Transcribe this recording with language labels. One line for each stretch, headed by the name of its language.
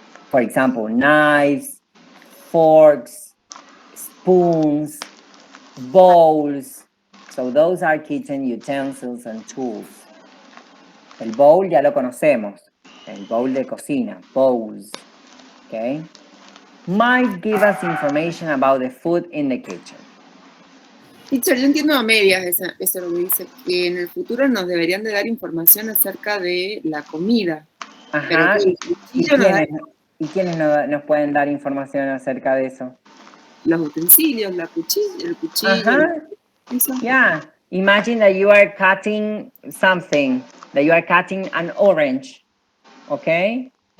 English: For example, knives, forks, spoons, bowls. So those are kitchen utensils and tools.
Spanish: El bowl ya lo conocemos, el bowl de cocina,
English: bowls. Okay? Might give us information about the food in the kitchen.
Spanish: Teacher, yo entiendo a medias eso lo que dice, que en el futuro nos deberían de dar información acerca de la comida. Ajá. Pero ¿Y quiénes nos pueden dar información acerca de eso? Los utensilios, el cuchillo.
English: Ajá. Yeah. Imagine that you are cutting something, that you are cutting an orange, okay?